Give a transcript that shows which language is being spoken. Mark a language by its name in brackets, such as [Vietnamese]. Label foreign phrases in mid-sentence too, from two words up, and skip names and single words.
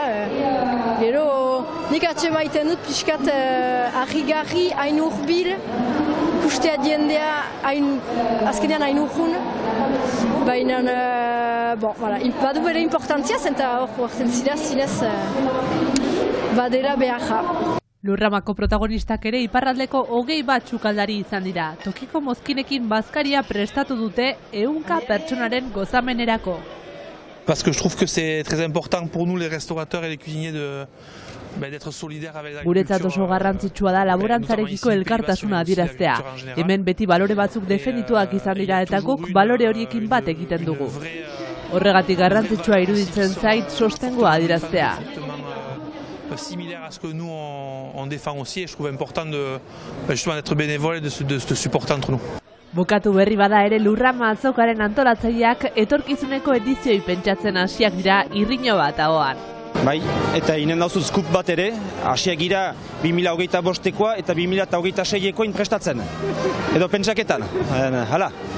[Basque] Gero, nik atxe maiten dut pixkat argi-garri, hain urbil, ikustea jendea azkenean hain urrun, baina, badu bere importantziaz, eta hor hartzen zinez badera beharra. Lurramako protagonistak ere iparraldeko 20 sukaldari izan dira. Tokiko mozkinekin bazkaria prestatu dute 100 pertsonaren gozamenerako. [French] Parce que je trouve que c'est très important pour nous les restaurateurs et les cuisiniers [Basque] Guretzat oso garrantzitsua da laborantzarekiko elkartasuna adieraztea. Hemen beti balore batzuk defendituak izan dira eta guk balore horiekin bat egiten dugu. Horregatik garrantzitsua iruditzen zait sostengoa adieraztea. [French] Similaire à ce que nous on défend aussi, et je trouve important d'être bénévole et de se supporter entre nous. [Basque] Bukatu berri bada ere Lurrama azokaren antolatzaileak etorkizuneko edizioi pentsatzen hasiak dira irriño bat ahoan. Bai, eta inen dauzu skup bat ere, hasiak gira 2025ekoa eta 2026ekoa prestatzen. Edo pentsaketan, hala.